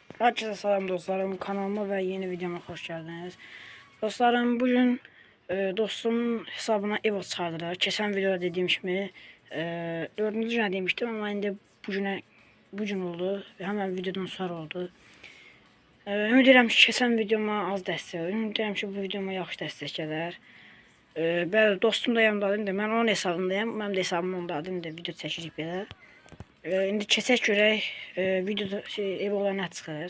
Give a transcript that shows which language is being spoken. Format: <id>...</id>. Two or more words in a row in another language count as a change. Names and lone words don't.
<tr>Herkese selam dostlarım, kanalıma ve yeni videoma hoş geldiniz. Dostlarım, bugün dostumun hesabına ev çıkardılar. Geçen videoda dediğim gibi 4. güne demiştim ama indi bugün oldu ve hemen videodan sonra oldu.</tr> <az>Ümid edirəm ki, keçən videoma az dəstək olur. Ümid edirəm ki, bu videoma yaxşı dəstək gələr. Bəli, dostum da yanımdadır. İndi mən onun hesabındayım. Mənim də hesabım ondadır. İndi video çəkirik belə. İndi keçək görək videoda ev olan nə çıxır.</az>